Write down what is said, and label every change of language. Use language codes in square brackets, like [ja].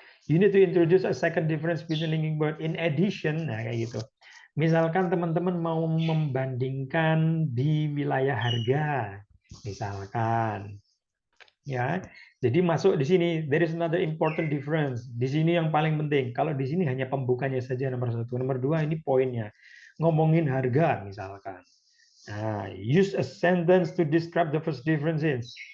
[en] You need to introduce a second difference between linking word in addition, [id] nah kayak gitu. Misalkan teman-teman mau membandingkan di wilayah harga, misalkan, ya. Jadi masuk di sini, [en] there is another important difference. [id] Di sini yang paling penting. Kalau di sini hanya pembukanya saja nomor satu, nomor dua ini poinnya. Ngomongin harga misalkan. [en] Nah, use a sentence to describe the first differences.